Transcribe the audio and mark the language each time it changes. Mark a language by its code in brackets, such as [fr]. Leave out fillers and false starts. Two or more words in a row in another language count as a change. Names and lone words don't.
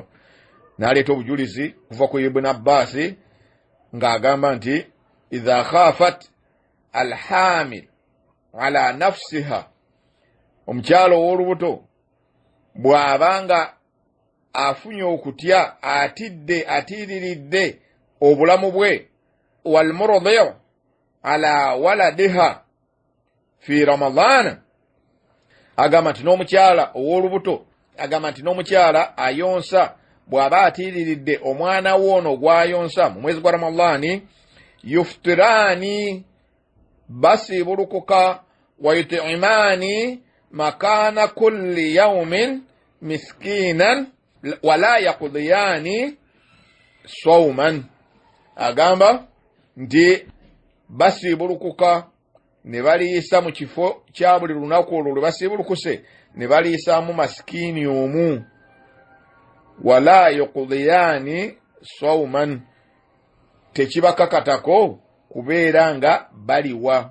[lg] Naleeta obujulizi kuva ku Ibn Abbas ng'agamba nti [ar] إذا خافت الحامل على نفسها [lg] omukyalo ow'olubuto bw'abanga afunye okutya atiiriridde obulamu bwe [ar] والمرضع على ولدها في رمضان [lg] agamba nti n'omukyala ow'olubuto agamba nti n'omukyala ayonsa bw'aba atiiriridde omwana woono gw'ayonsa mu mwezi gwa Ramadani yuftirani [ar] basibulukuka ويطعمان مكان كل يوم مسكينا ولا يقضيان صوما [lg] agamba nti basibulukuka ne baliisa mu kifo kya buli lunaku olwo lwe basibulukuse ne baliisaamu masikini omu [ar] ولا يقضيان صوما [lg] tekibakakatako kubeera nga baliwa.